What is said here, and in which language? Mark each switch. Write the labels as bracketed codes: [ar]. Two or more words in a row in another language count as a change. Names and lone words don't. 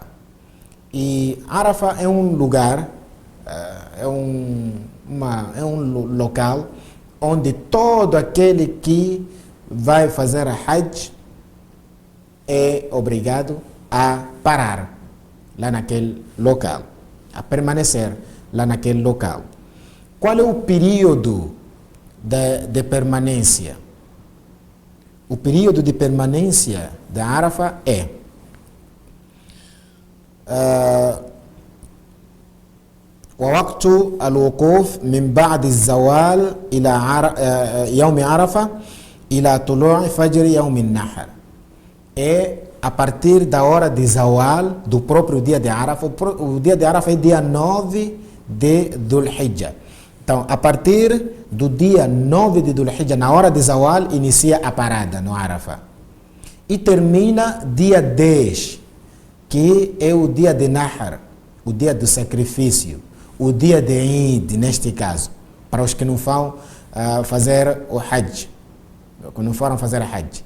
[pt] E Arafa é um lugar, é um local onde todo aquele que vai fazer a Hajj é obrigado a parar lá naquele local, a permanecer lá naquele local. Qual é o período de permanência? O período de permanência da Arafa é [ar] ووقت الوقوف من بعد الزوال إلى يوم عرفة إلى طلوع فجر يوم النحر. [pt] É a partir da hora de Zawal do próprio dia de Arafa. O dia de Arafa é dia 9 de Dhul Hijjah. Então, a partir do dia 9 de Dhul Hijjah, na hora de Zawal, inicia a parada no Arafa. E termina dia 10, que é o dia de Nahar, o dia do sacrifício, o dia de Eid, neste caso, para os que não vão fazer o Hajj, que não foram fazer a Hajj.